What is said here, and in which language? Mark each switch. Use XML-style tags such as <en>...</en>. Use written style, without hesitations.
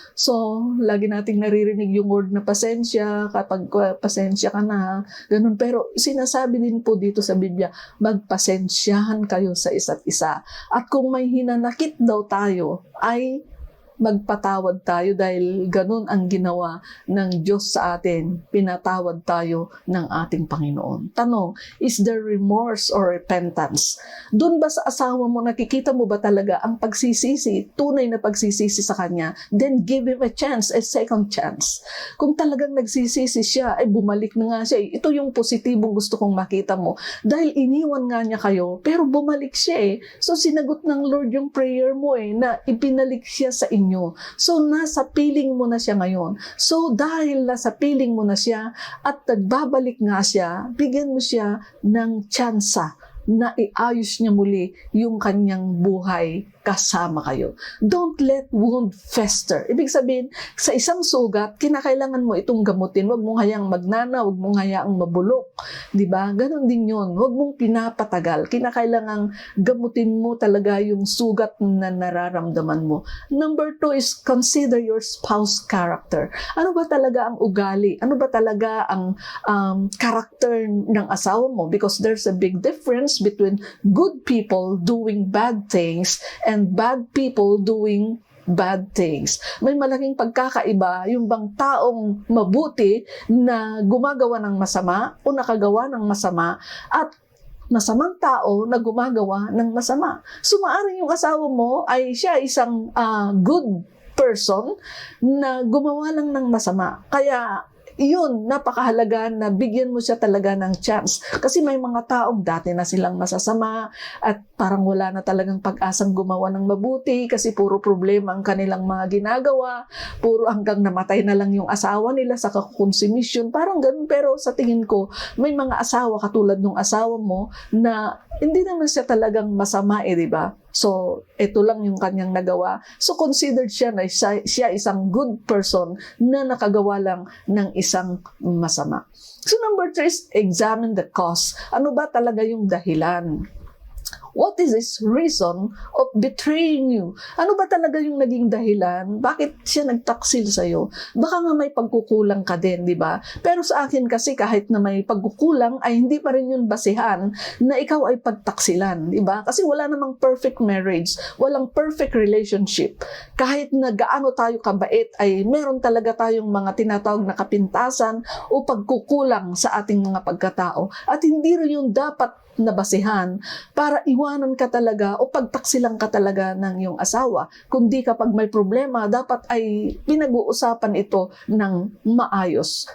<tl>So, lagi nating naririnig yung word na pasensya, kapag pasensya ka na, ganun. Pero sinasabi din po dito sa Biblia, magpasensyahan kayo sa isa't isa. At kung may hinanakit daw tayo, ay magpatawad tayo dahil ganun ang ginawa ng Diyos sa atin. Pinatawad tayo ng ating Panginoon. Tanong,</tl> <en>is there remorse or repentance?</en> <tl>Doon ba sa asawa mo, nakikita mo ba talaga ang pagsisisi, tunay na pagsisisi sa kanya?</tl> <en>Then give him a chance, a second chance.</en> <tl>Kung talagang nagsisisi siya, ay bumalik na nga siya. Ito yung positibong gusto kong makita mo. Dahil iniwan nga niya kayo, pero bumalik siya eh. So sinagot ng Lord yung prayer mo eh, na ipinalik siya sa inyo. So, nasa piling mo na siya ngayon. So, dahil nasa piling mo na siya at nagbabalik nga siya, bigyan mo siya ng tsansa na iayos niya muli yung kanyang buhay kasama kayo.</tl> <en>Don't let wound fester.</en> <tl>Ibig sabihin, sa isang sugat, kinakailangan mo itong gamutin. Huwag mong hayaang magnana, huwag mong hayaang mabulok. Diba? Ganon din yun. Huwag mong pinapatagal. Kinakailangan gamutin mo talaga yung sugat na nararamdaman mo.</tl> <en>Number 2 is consider your spouse character.</en> <tl>Ano ba talaga ang ugali? Ano ba talaga ang character ng asawa mo?</tl> <en>Because there's a big difference between good people doing bad things and bad people doing bad things.</en> <tl>May malaking pagkakaiba yung bang taong mabuti na gumagawa ng masama o nakagawa ng masama at masamang tao na gumagawa ng masama. So maaaring yung asawa mo ay siya isang</tl> <en>good person</en> <tl>na gumawa lang ng masama. Kaya iyon, napakahalaga na bigyan mo siya talaga ng chance. Kasi may mga taong dati na silang masasama at parang wala na talagang pag-asang gumawa ng mabuti kasi puro problema ang kanilang mga ginagawa, puro hanggang namatay na lang yung asawa nila sa kakonsumisyon. Parang ganun, pero sa tingin ko, may mga asawa katulad ng asawa mo na hindi naman siya talagang masama di ba? So, ito lang yung kanyang nagawa. So, considered siya na siya isang</tl> <en>good person</en> <tl>na nakagawa lang ng isang masama.</tl> <en>So, number 3 is examine the cause.</en> <tl>Ano ba talaga yung dahilan?</tl> <en>What is his reason of betraying you?</en> <tl>Ano ba talaga yung naging dahilan? Bakit siya nagtaksil sa'yo? Baka nga may pagkukulang ka din, di ba? Pero sa akin kasi kahit na may pagkukulang ay hindi pa rin yun basihan na ikaw ay pagtaksilan, di ba? Kasi wala namang perfect marriage, walang perfect relationship. Kahit na gaano tayo kabait ay meron talaga tayong mga tinatawag na kapintasan o pagkukulang sa ating mga pagkatao. At hindi rin yung dapat na basihan para iwanan ka talaga o pagtaksilan ka talaga ng iyong asawa. Kundi kapag may problema, dapat ay pinag-uusapan ito ng maayos.</tl>